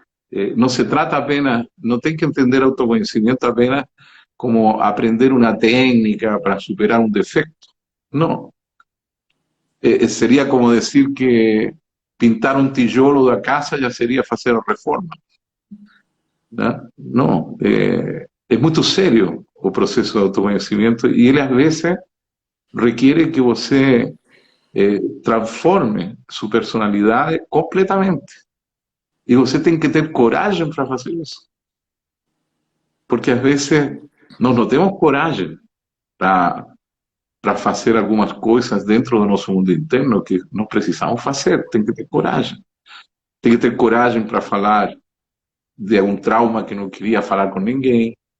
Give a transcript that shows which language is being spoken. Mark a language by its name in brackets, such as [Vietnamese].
[Spanish] No se trata apenas, no tem que entender autoconhecimento apenas como aprender una técnica para superar un defecto. No. Sería como decir que pintar un tijolo da casa ya sería hacer reforma. ¿No? No. Es muy serio o proceso de autoconhecimento y él a veces requiere que você transforme su personalidad completamente. [Portuguese] Y você tem que ter coragem para fazer isso. Porque às vezes nós não temos coragem para fazer algumas coisas dentro do nosso mundo interno que nós precisamos fazer. Tem que ter coragem. Tem que ter coragem para falar de algum trauma que não queria falar com ninguém.